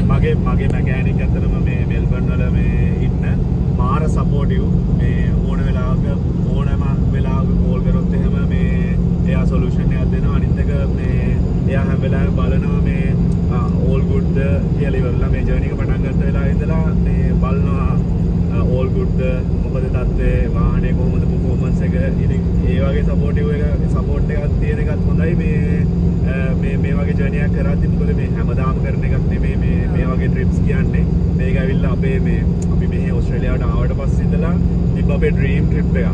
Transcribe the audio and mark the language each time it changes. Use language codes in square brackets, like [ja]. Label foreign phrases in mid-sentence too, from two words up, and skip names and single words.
[si] මගේ මැකෑනික් ඇත්තටම මේ මෙල්බර්න් වල මේ ඉන්න මාර සපෝටිව් මේ ඕන වෙලාවක ඕනම වෙලාවක කෝල් කරොත් එහෙම මේ එයා සොලියුෂන් එකක් දෙනවා අනිත් එක මේ එයා හැම වෙලාවෙම බලනවා මේ [en] all good [si] කියලා ඉවරලා මේ ජර්නි එක පටන් ගත්ත වෙලාවේ ඉඳලා මේ බලනවා [en] all good [si] මොකද තත්ත්වයේ වාහනේ කොහොමද performance එක ඉතින් ඒ වගේ සපෝට් එකක් තියෙන එකත් හොඳයි මේ වගේ ජර්නි එකක් කරද්දි මොකද මේ හැමදාම කරන එකක් නෙමෙයි මේ වගේ ට්‍රිප්ස් කියන්නේ මේක ඇවිල්ලා අපේ මේ අපි මෙහි ඕස්ට්‍රේලියාවට ආවට පස්සේ ඉඳලා තිබ්බ අපේ [en] dream trip [si] එකක්.